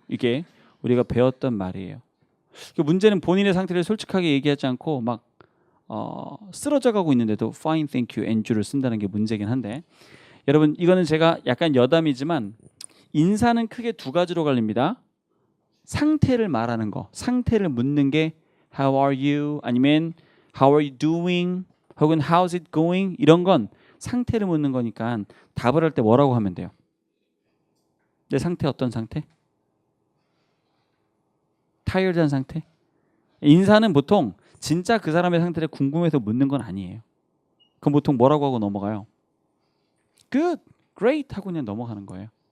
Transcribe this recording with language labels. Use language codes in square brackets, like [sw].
[ko] 이게 우리가 배웠던 말이에요. 문제는 본인의 상태를 솔직하게 얘기하지 않고 막 쓰러져 가고 있는데도 [en] fine, thank you, and you [ko] 를 쓴다는 게 문제긴 한데 여러분 이거는 제가 약간 여담이지만 인사는 크게 두 가지로 갈립니다. 상태를 말하는 거, 상태를 묻는 게 [en] How are you? [ko] 아니면 [en] How are you doing? [ko] 혹은 [en] How's it going? [ko] 이런 건 상태를 묻는 거니까 답을 할 때 뭐라고 하면 돼요? 내 상태 어떤 상태? 타이어드한 상태? 인사는 보통 진짜 그 사람의 상태를 궁금해서 묻는 건 아니에요. 그럼 보통 뭐라고 하고 넘어가요? [en] Good, great [ko] 하고 그냥 넘어가는 거예요.